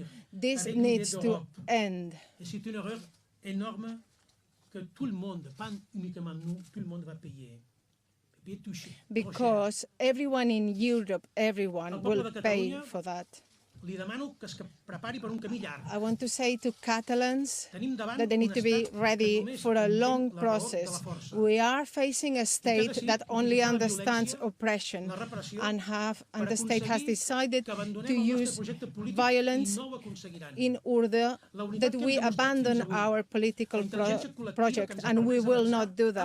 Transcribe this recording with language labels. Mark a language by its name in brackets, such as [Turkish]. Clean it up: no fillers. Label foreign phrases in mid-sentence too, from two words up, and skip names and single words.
[English] This needs to end. [French] Et c'est une erreur énorme que tout le monde, pas uniquement nous, tout le monde va payer. [English] Because everyone in Europe, everyone will pay for that. [Catalan] Li demano que es prepari per un camí llarg. [English] I want to say to Catalans that they need to be ready for a long process. We are facing a state that only understands oppression, and the state has decided to use violence in order that we abandon our political project, and we will not do that.